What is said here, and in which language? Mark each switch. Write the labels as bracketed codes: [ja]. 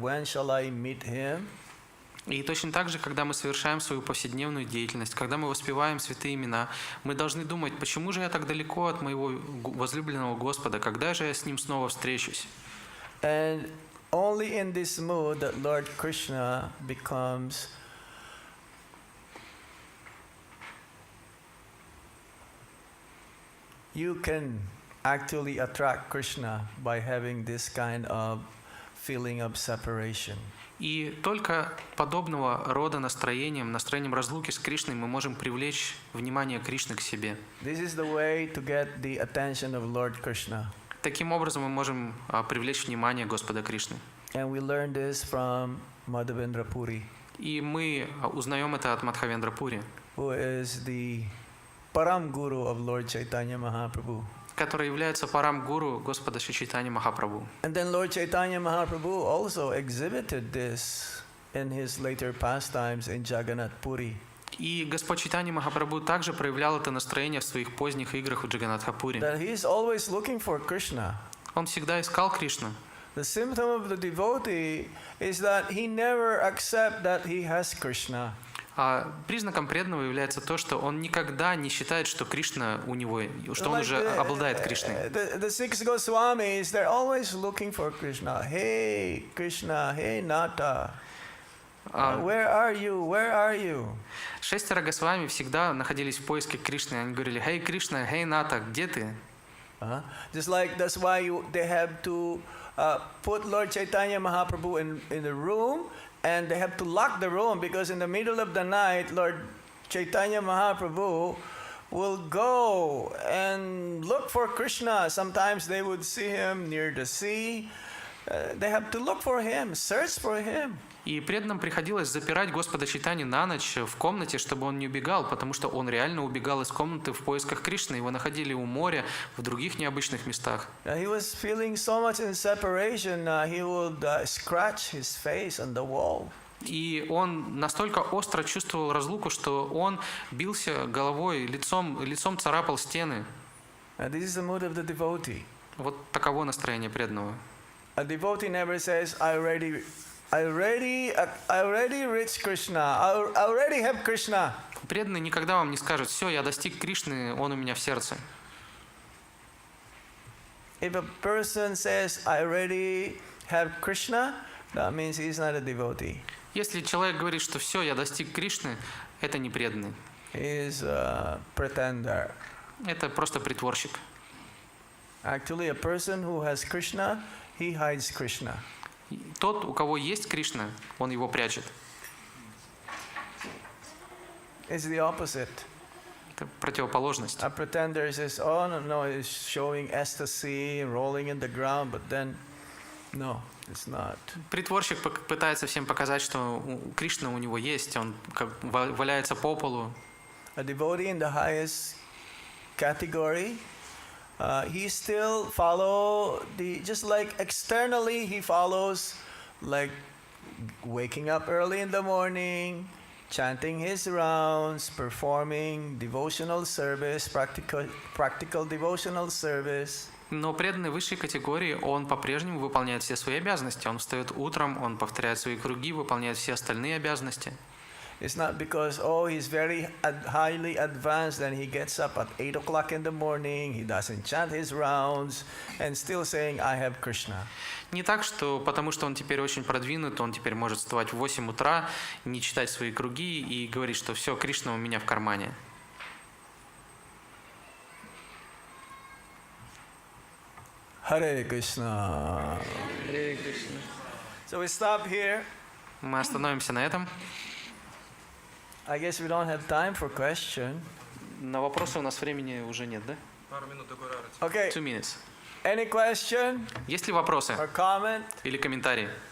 [en] When shall I meet Him? [ru] И точно так же, когда мы совершаем свою повседневную деятельность, когда мы воспеваем святые имена, мы должны думать, почему же я так далеко от моего возлюбленного Господа, когда же я с Ним снова встречусь? [en] And only in this mood that Lord Krishna becomes you can actually attract Krishna by having this kind of feeling of separation. [ru] И только подобного рода настроением разлуки с Кришной мы можем привлечь внимание Кришны к себе. [en] This is the way to get the attention of Lord Krishna. [ru] Таким образом мы можем привлечь внимание Господа Кришны. [en] And we learn this from Madhavendra Puri, [ru] И мы узнаем это от Мадхавендра Пури, [en] who is the Param Guru of Lord Chaitanya Mahaprabhu. [ru] который является парам-гуру Господа Шри Чайтаньи Махапрабху. [en] And then Lord Chaitanya Mahaprabhu also exhibited this in his later pastimes in Jagannath Puri. [ru] И Господь Чайтанья Махапрабху также проявлял это настроение в своих поздних играх в Джаганнатхапури. [en] That he is always looking for Krishna. [ru] Он всегда искал Кришну. [en] The symptom of the devotee is that he never accepts that he has Krishna. [ru] А признаком преданного является то, что он никогда не считает, что Кришна у него, что он уже обладает Кришной. [en] The six Goswamis, they're always looking for Krishna. Hey, Krishna, hey, Nata. Where are you? Where are you? [ru] 6 Госвами всегда находились в поиске Кришны. Они говорили: «Hey, Кришна, hey, Ната, где ты?» [en] Just like that's why they have to put Lord Chaitanya Mahaprabhu in the room, and they have to lock the room, because in the middle of the night, Lord Chaitanya Mahaprabhu will go and look for Krishna. Sometimes they would see him near the sea. They have to look for him, search for him. [ru] И преданным приходилось запирать Господа Чайтанью на ночь в комнате, чтобы он не убегал, потому что он реально убегал из комнаты в поисках Кришны. Его находили у моря, в других необычных местах. [en] He was feeling so much in separation, he would scratch his face on the wall. [ru] И он настолько остро чувствовал разлуку, что он бился головой, лицом царапал стены. [en] This is the mood of the devotee. [ru] Вот таково настроение преданного. [en] A devotee never says, I already reached Krishna. I already have Krishna. [ru] Преданный никогда вам не скажет: все, я достиг Кришны, он у меня в сердце. [en] If a person says, I already have Krishna, that means he's not a devotee. [ru] Если человек говорит, что все, я достиг Кришны, это не преданный. [en] He is a pretender. [ru] Это просто притворщик. [en] Actually, a person who has Krishna, he hides Krishna. [ru] Тот, у кого есть Кришна, он его прячет. [en] It's the opposite. [ru] Это противоположность. [en] A pretender says, oh no, he's showing ecstasy, rolling in the ground, but then, no, it's not. [ru] Притворщик пытается всем показать, что Кришна у него есть, он как валяется по полу. [en] A devotee in the highest category, he still follow just like externally he follows, like waking up early in the morning, chanting his rounds, performing devotional service, practical devotional service. [ru] Но преданный высшей категории, он по-прежнему выполняет все свои обязанности. Он встает утром, он повторяет свои круги, выполняет все остальные обязанности. [en] It's not because, oh, he's very highly advanced and he gets up at 8 o'clock in the morning, he doesn't chant his rounds, and still saying, I have Krishna. [ru] Не так, что потому что он теперь очень продвинут, он теперь может вставать в 8 утра, не читать свои круги и говорить, что все, Кришна у меня в кармане. [sa] Hare Krishna. Hare Krishna. [en] So we stop here. [ru] Мы остановимся на этом. [en] I guess we don't have time for question. [ru] На вопросы у нас времени уже нет, да? Пару минут до гора. [en] Okay. 2 minutes. Any question [ru] Есть ли вопросы [en] or comment? [ru] или комментарии?